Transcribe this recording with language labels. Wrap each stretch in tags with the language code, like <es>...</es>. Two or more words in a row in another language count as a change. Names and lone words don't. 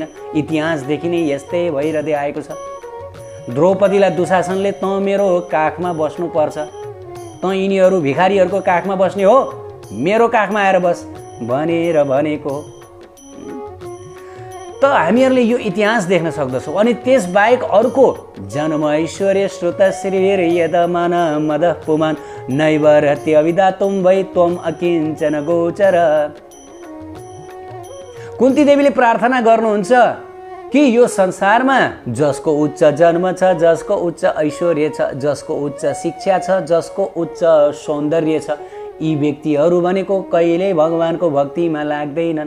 <ne>इतिहासदेखि नै यस्तै भइरहँदै आएको छ। द्रौपदीलाई दुशासनले तँ मेरो काखमा बस्नुपर्छ, तँ यिनीहरू भिखारीहरूको काखमा बस्ने हो, मेरो काखमा आएर बस भनेर भनेको हो। त हामीहरूले यो इतिहास देख्न सक्दछौँ।</ne> <sa>अनि त्यसबाहेक अर्को जन्म ऐश्वर्य श्रुत श्रीर यदमान मद पुमान नैव रत्य अविदातुम वै त्वम अकिञ्चन गोचर।</sa> <ne>कुन्ती देवीले प्रार्थना गर्नुहुन्छ कि यो संसारमा जसको उच्च जन्म छ, जसको उच्च ऐश्वर्य छ, जसको उच्च शिक्षा छ, जसको उच्च सौन्दर्य छ, यी व्यक्तिहरू भनेको कहिल्यै भगवानको भक्तिमा लाग्दैनन्।</ne>